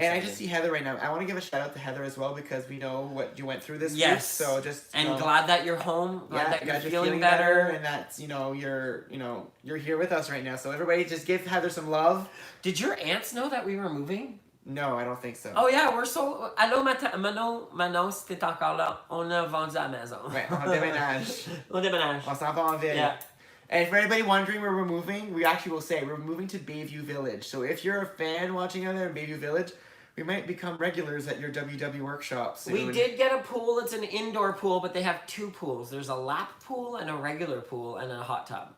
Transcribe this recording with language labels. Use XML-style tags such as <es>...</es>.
<en>And I just see Heather right now. I want to give a shout out to Heather as well because we know what you went through this week. Yes. So just and glad that you're home. Glad that you're feeling better, and that you're here with us right now. So everybody, just give Heather some love. Did your aunts know that we were moving? No, I don't think so. Oh yeah, we're so.</en> <fr>Allô, Manon, si t'es encore là, on a vendu la maison. Ouais, on déménage. On déménage. On s'en va en ville.</fr> <en>Yeah. And for anybody wondering where we're moving, we actually will say we're moving to Bayview Village. So if you're a fan watching out there in Bayview Village, we might become regulars at your WW workshop soon. We did get a pool. It's an indoor pool, but they have 2 pools. There's a lap pool and a regular pool and a hot tub.</en>